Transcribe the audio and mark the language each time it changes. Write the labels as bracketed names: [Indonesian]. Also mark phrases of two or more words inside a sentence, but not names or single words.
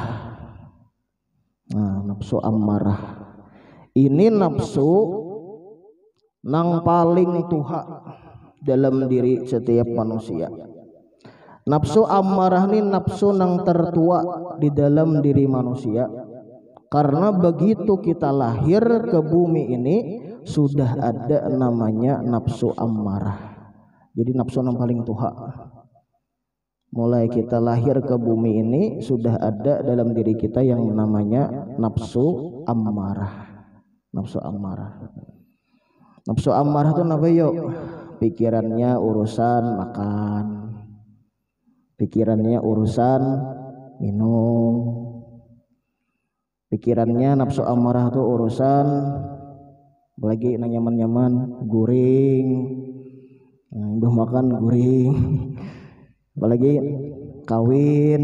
[Banjar] Nah, nafsu ammarah ini nafsu nang paling tuha dalam diri setiap manusia. Nafsu ammarah ini nafsu nang tertua di dalam diri manusia, karena begitu kita lahir ke bumi ini sudah ada namanya nafsu ammarah. Jadi nafsu nang paling tuha. Mulai kita lahir ke bumi ini sudah ada dalam diri kita yang namanya nafsu ammarah. Nafsu ammarah. Nafsu ammarah itu apa yuk? Pikirannya urusan makan, pikirannya urusan minum, pikirannya nafsu ammarah itu urusan lagi nyaman-nyaman guring, nah, makan guring, apalagi kawin.